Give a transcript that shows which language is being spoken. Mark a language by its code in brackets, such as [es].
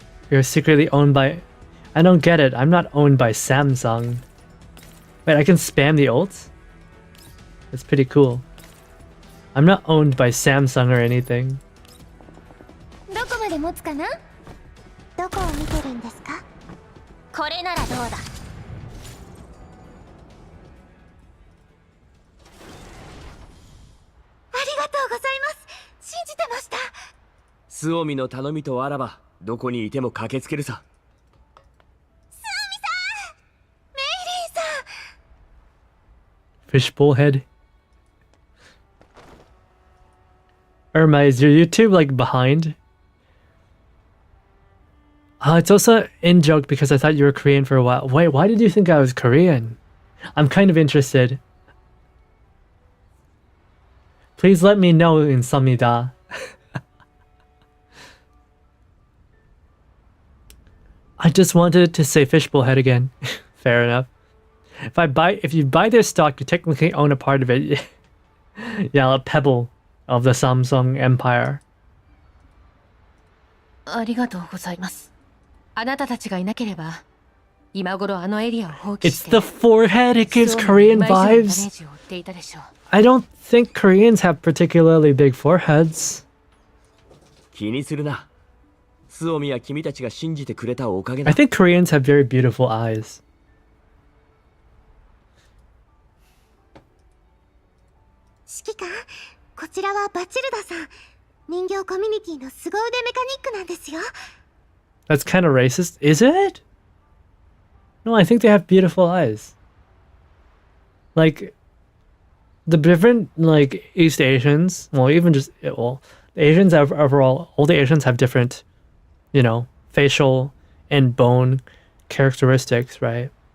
[en] You're secretly owned by... I don't get it. I'm not owned by Samsung. Wait, I can spam the ults? That's pretty cool. I'm not owned by Samsung or anything. [ja] どこまで持つかなどこを見てるんですかこれならどうだありがとうございます信じてましたスオミの頼みとあらばどこにいても駆けつけるさスオミさんメイリーさん [en] Fishbowl head. Irma, is your YouTube like behind? It's also in joke because I thought you were Korean for a while. Wait, why did you think I was Korean? I'm kind of interested. Please let me know in Samida. I just wanted to say fishbowl head again. Fair enough. If you buy their stock, you technically own a part of it. Yeah, a pebble of the Samsung empire. [ja] ありがとうございます。あなたたちがいなければ、今頃あのエリアを放棄して。 [en] It's the forehead. It gives Korean vibes. I don't think Koreans have particularly big foreheads. [ja] 気にするな。スオミは君たちが信じてくれたおかげだ。 [en] I think Koreans have very beautiful eyes. [ja] 指揮官、こちらはバチルダさん。人形コミュニティの凄腕メカニックなんですよ。 [en] That's kind of racist, is it? No, I think they have beautiful eyes. Like, the different, like, East Asians, well, even just, well, the Asians have overall, all the Asians have different, you know, facial and bone characteristics, right?